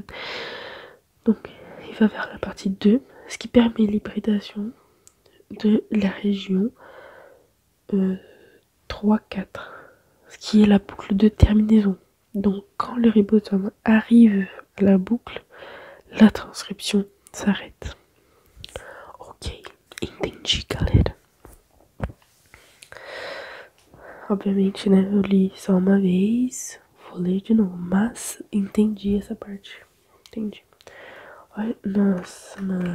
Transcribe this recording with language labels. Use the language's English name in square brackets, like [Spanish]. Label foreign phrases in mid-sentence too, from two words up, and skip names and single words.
[French] Donc il va vers la partie 2, ce qui permet l'hybridation de la région 3-4, ce qui est la boucle de terminaison. Donc quand le ribosome arrive à la boucle, la transcription s'arrête. [Portuguese] Ok, entendi, galera. Obviamente, né, eu li só uma vez, vou ler de novo, mas entendi essa parte. Entendi. Olha, nossa, mano.